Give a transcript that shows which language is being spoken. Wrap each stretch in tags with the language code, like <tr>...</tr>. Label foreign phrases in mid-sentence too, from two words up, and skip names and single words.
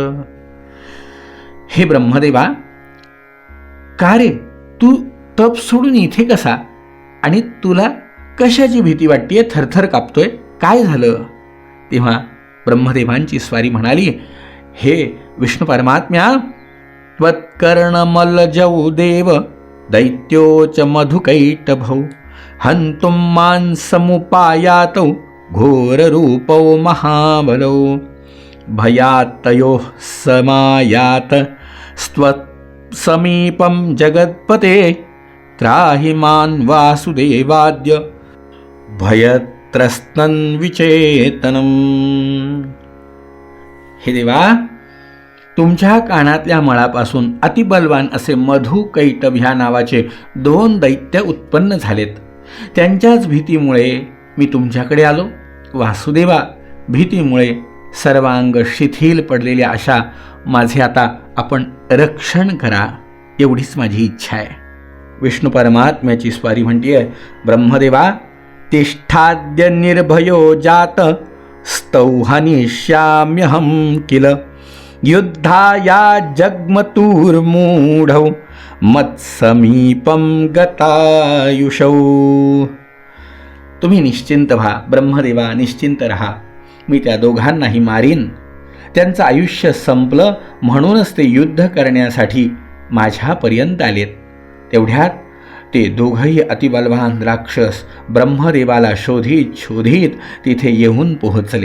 <mr>हे ब्रह्मदेवा, का रे तू तप सोडून इथे कसा आणि तुला कशाची भीती वाटतेय, थरथर कापतोय, काय झालं? तेव्हा ब्रह्मदेवांची स्वारी म्हणाली, हे विष्णू परमात्म्या,</mr> <sa>त्वत्कर्णमलजौ देव दैत्योच मधुकैटभौ हन्तुं मां समुपायातौ घोररूपौ महाबलौ भयात्तयोः समायात समीपं जगत्पते त्राहि मां वासुदेवाद्य भयत्रस्तन विचेतनम.</sa> <mr>हे देवा, तुमच्या कानातल्या मळापासून अतिबलवान असे मधुकैटभ ह्या नावाचे 2 दैत्य उत्पन्न झालेत. त्यांच्याच भीतीमुळे मी तुमच्याकडे आलो. वासुदेवा, भीतीमुळे सर्वांग शिथिल पडलेल्या अशा माझे आता आपण रक्षण करा, एवढीच माझी इच्छा आहे. विष्णू परमात्म्याची स्वारी म्हणतीये,</mr> <sa>ब्रह्मदेवा, तिष्ठाद्य निर्भयो जात स्तौहनिष्याम्यहं किल युद्धाया जग्मतुर्मूढौ मत्समीपं गतायुषौ.</sa> <mr>तुम्ही निश्चिंत व्हा ब्रह्मदेवा, निश्चिंत रहा. मी त्या दोघांनाही मारीन. त्यांचं आयुष्य संपलं म्हणूनच ते युद्ध करण्यासाठी माझ्यापर्यंत आलेत. तेवढ्यात ते दोघंही अतिबलवान राक्षस ब्रह्मदेवाला शोधित शोधित तिथे येऊन पोहोचले.</mr>